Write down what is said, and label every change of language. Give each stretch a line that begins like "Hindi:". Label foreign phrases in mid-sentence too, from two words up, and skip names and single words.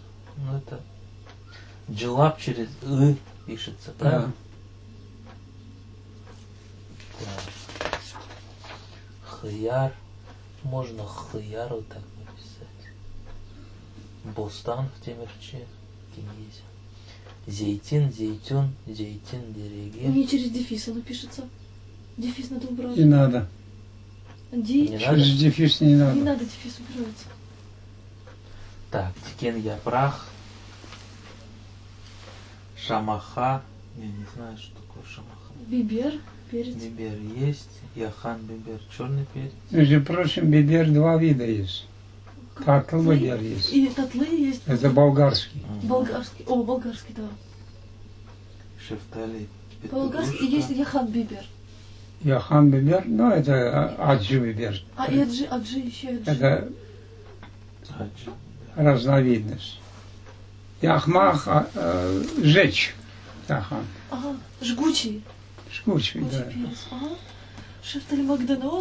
Russian: Ну это Джилаб через «ы» пишется, правильно? Так. Хияр. Можно хияр вот так написать. Бостан в Темирче. Кингизе.
Crimean Tatar: Зейтин, зейтюн, зейтин, дереге.
Russian: Не через дефис оно пишется. Дефис надо убрать. Не надо. Ди. Не Через дефис не Не надо. надо, дефис убирается. Так,
Crimean Tatar: Тикен Япрах.
Russian: Шамаха. Я не знаю, что такое шамаха. Бибер, перец. Бибер есть.
Crimean Tatar: Яхан бибер,
Russian: черный перец. Между прочим, бибер два вида есть.
Crimean Tatar: Татл бибер
Russian: есть. И татлы есть. Это болгарский. Болгарский. О, болгарский, да. Шефтали. Болгарский. И есть
Crimean Tatar: яхан бибер. Яхан бибер,
Russian: ну это
Crimean Tatar: аджи бибер.
Russian: А и аджи еще аджи. Это разновидность.
Crimean Tatar: Яхмах жечь. Яхан.
Russian: Ага, жгучий. Жгучий, Жгучий да. перец. Ага.
Crimean Tatar: Шефтали Магданоз.